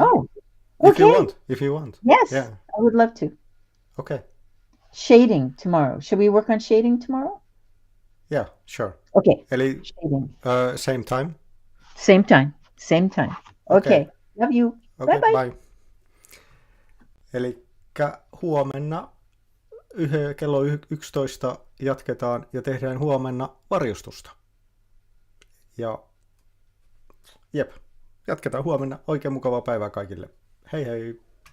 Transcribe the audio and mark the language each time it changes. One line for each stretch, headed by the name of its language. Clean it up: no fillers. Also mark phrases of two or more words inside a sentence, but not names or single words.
English: Oh, okay. If you want. Yes, Yeah. I would love to. Okay. Shading tomorrow. Should we work on shading tomorrow? Yeah, sure. Okay.
Finnish: Eli
English: Shading. same time. Same time. Okay. Love you. Okay, Bye. bye.
Finnish: Eli huomenna kello 11 jatketaan ja tehdään huomenna varjostusta. Ja jep, jatketaan huomenna. Oikein mukavaa päivää kaikille. Hei hei!